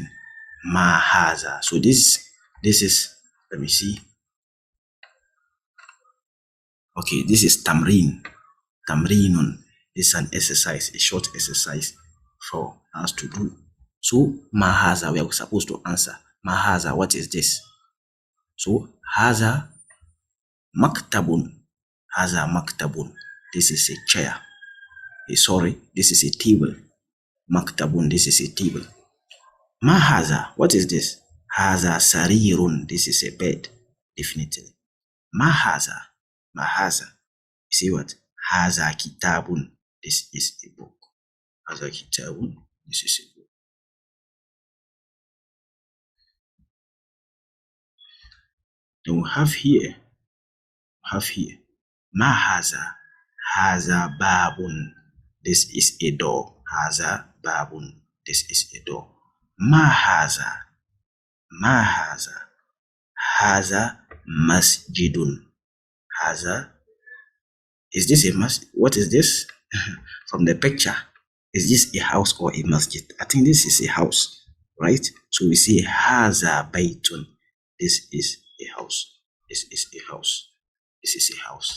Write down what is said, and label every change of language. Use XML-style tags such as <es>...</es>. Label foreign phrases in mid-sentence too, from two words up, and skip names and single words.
<ar>ما هذا.</ar> <en>So this is, let me see. Okay, this is tamrin. Tamrinun. This is an exercise, a short exercise for us to do. So</en> <ar>ما هذا,</ar> <en>we are supposed to answer.</en> <ar>ما هذا,</ar> <en>what is this? So</en> <ar>هذا مكتب. هذا مكتب.</ar> <en>This is a chair. Sorry, this is a table. Maktabun, this is a table.</en> <ar>ما هذا,</ar> <en>what is this?</en> <ar>هذا سرير.</ar> <en>This is a bed.</en> <ar>Definitely. ما هذا. ما هذا.</ar> <en>You see what?</en> <ar>هذا كتاب.</ar> <en>This is a book.</en> <ar>هذا كتاب.</ar> <en>This is a book. Then we have here.</en> <ar>ما هذا. هذا باب.</ar> <en>This is a door.</en> <ar>هذا باب.</ar> <en>This is a door.</en> <ar>ما هذا. ما هذا. هذا مسجد. Haza.</ar> <en>Is this a masjid? What is this? From the picture, is this a house or a masjid? I think this is a house, right? So we say</en> <ar>هذا بيت.</ar> <en>This is a house. This is a house. This is a house.</en>